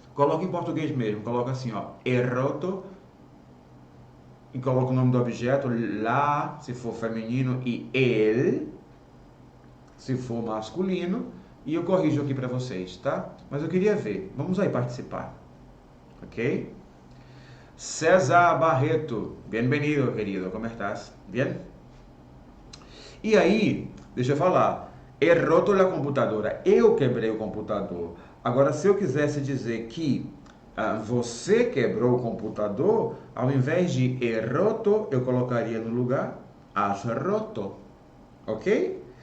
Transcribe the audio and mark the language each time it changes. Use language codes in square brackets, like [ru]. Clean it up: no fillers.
[pt] Coloque em português mesmo. Coloca assim, ó. [es] He roto, [pt] e coloca o nome do objeto, lá, se for feminino, e ele, se for masculino, e eu corrijo aqui para vocês, tá? Mas eu queria ver. Vamos aí participar. Ok? [es] César Barreto, bienvenido, querido. ¿Cómo estás? Bien? [pt] E aí, deixa eu falar, [es] he roto la computadora, [pt] eu quebrei o computador. Agora, se eu quisesse dizer que você quebrou o computador, ao invés de [es] he roto, [pt] eu colocaria no lugar [es] has roto, [pt] ok?